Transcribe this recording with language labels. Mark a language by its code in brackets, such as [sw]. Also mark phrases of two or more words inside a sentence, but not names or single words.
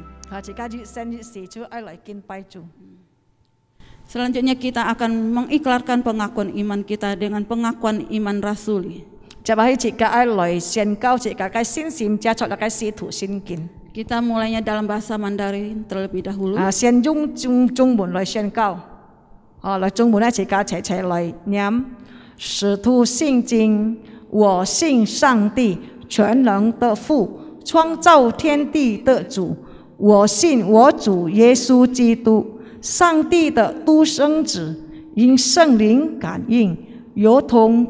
[id] Selanjutnya kita akan mengiklarkan pengakuan iman kita dengan pengakuan iman rasuli. Kita mulainya dalam bahasa Mandarin terlebih dahulu. [zh] 先用中文来宣告，来中文呢，自家齊齊來念。使徒信經，我信上帝全能的父，創造天地的主。我信我主耶穌基督，上帝的獨生子，因聖靈感應，由同